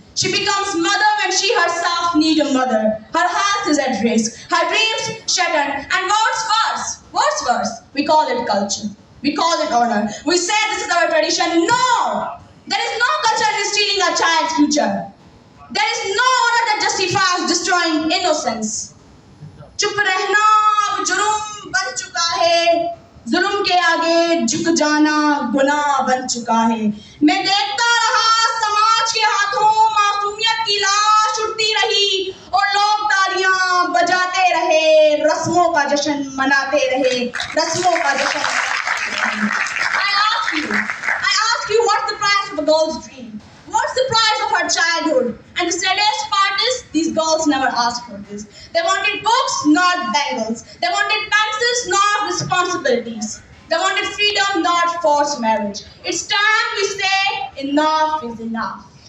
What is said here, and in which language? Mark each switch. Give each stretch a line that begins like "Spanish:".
English: She becomes mother when she herself needs a mother. Her health is at risk. Her dreams shattered. And what's worse, we call it culture. We call it honor. We say this is our tradition. No! There is no culture in stealing a child's future. There is no honor that justifies destroying innocence.
Hindi: चुप रहना अब जुर्म बन चुका है, जुर्म के आगे झुक जाना गुनाह बन चुका है। मैं देखता रहा समाज के हाथों मासूमियत की लाश उड़ती रही और लोग तालियां बजाते रहे, रस्मों का जश्न मनाते रहे, रस्मों का जश्न।
English: I ask you, what's the price of a girl's dream? What's the price of her childhood? And the saddest part is, these girls never asked for this. They wanted books, not bangles. They wanted pencils, not responsibilities. They wanted freedom, not forced marriage. It's time we say enough is enough.